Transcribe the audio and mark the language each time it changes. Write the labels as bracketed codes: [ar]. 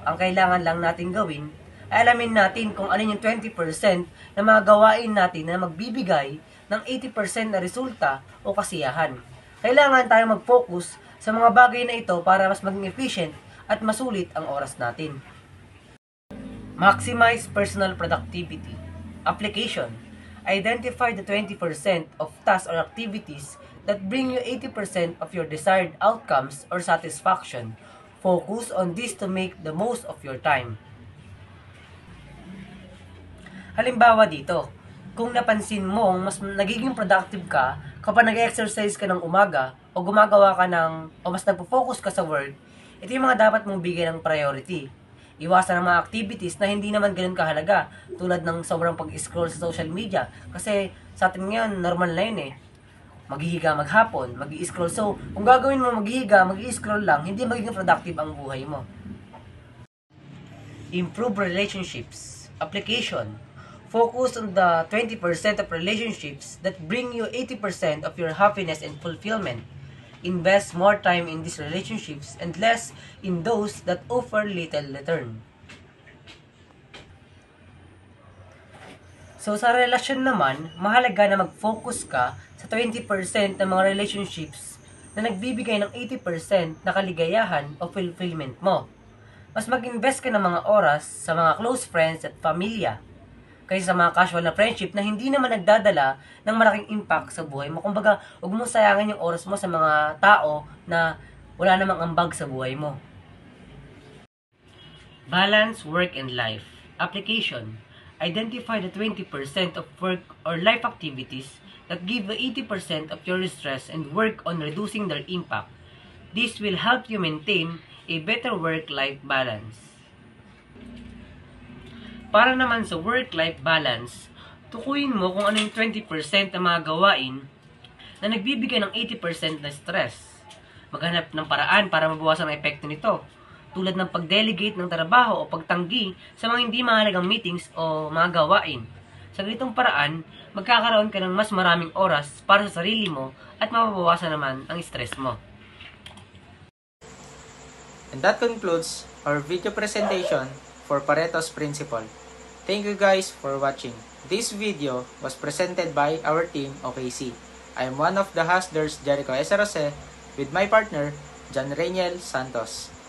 [tl] Ang kailangan lang natin gawin ay alamin natin kung ano yung 20% na mga gawain natin na magbibigay ng 80% na resulta o kasiyahan. Kailangan tayo mag-focus sa mga bagay na ito para mas maging efficient at masulit ang oras natin. [en] Maximize personal productivity. Application. Identify the 20% of tasks or activities that bring you 80% of your desired outcomes or satisfaction. Focus on this to make the most of your time. [tl] Halimbawa dito, kung napansin mong mas nagiging productive ka kapag nag-exercise ka ng umaga o gumagawa ka o mas nagpo-focus ka sa work, ito yung mga dapat mong bigyan ng priority. Iwasan ang mga activities na hindi naman ganun kahalaga, tulad ng sobrang pag-scroll sa social media. Kasi sa atin ngayon, normal na yun eh. Maghihiga maghapon, mag-i-scroll. So, kung gagawin mo maghihiga, mag-i-scroll lang, hindi magiging productive ang buhay mo. [en] Improve relationships. Application. Focus on the 20% of relationships that bring you 80% of your happiness and fulfillment. Invest more time in these relationships and less in those that offer little return. [tl] So sa relasyon naman, mahalaga na mag-focus ka sa 20% ng mga relationships na nagbibigay ng 80% na kaligayahan o fulfillment mo. Mas mag-invest ka ng mga oras sa mga close friends at pamilya kaysa sa mga casual na friendship na hindi naman nagdadala ng malaking impact sa buhay mo. Kumbaga, huwag mo sayangin yung oras mo sa mga tao na wala namang ambag sa buhay mo. [en] Balance work and life. Application. Identify the 20% of work or life activities that give you 80% of your stress and work on reducing their impact. This will help you maintain a better work-life balance. [tl] Para naman sa work-life balance, tukuyin mo kung ano yung 20% ng mga gawain na nagbibigay ng 80% na stress. Maghanap ng paraan para mabawasan ang epekto nito, tulad ng pag-delegate ng trabaho o pagtanggi sa mga hindi mahalagang meetings o mga gawain. Sa ganitong paraan, magkakaroon ka ng mas maraming oras para sa sarili mo at mababawasan naman ang stress mo. [en] And that concludes our video presentation for Pareto's Principle. Thank you guys for watching. This video was presented by our team OKC. I am one of the hustlers, Jericho Esarose, with my partner, John Rainiel Santos.